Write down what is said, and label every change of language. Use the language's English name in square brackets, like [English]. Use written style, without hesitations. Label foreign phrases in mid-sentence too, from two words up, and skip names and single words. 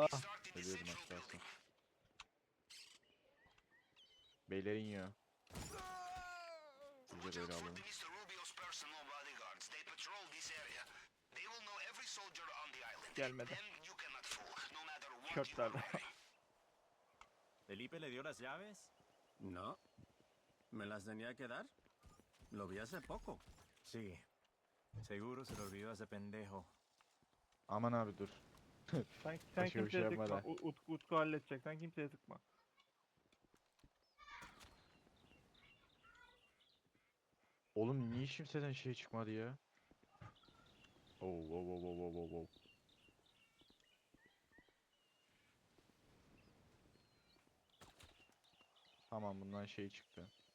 [Turkish] Ölüyordum aşağısı. Beylerin yiyor. Biz de böyle alalım. Gelmedi. Tişörtlerde. [Spanish] ¿Felipe le dio las llaves? No. ¿Me las tenía que dar? Lo vi hace poco. Sí. Seguro se lo olvidó a ese pendejo. [Turkish] Aman abi dur. Sen Başka bir kimseye şey sıkma. yapma da. Utku halledecek. Sen kimseye sıkma. Oğlum niye kimseden şey çıkmadı ya? Oh. Tamam, bundan şey çıktı.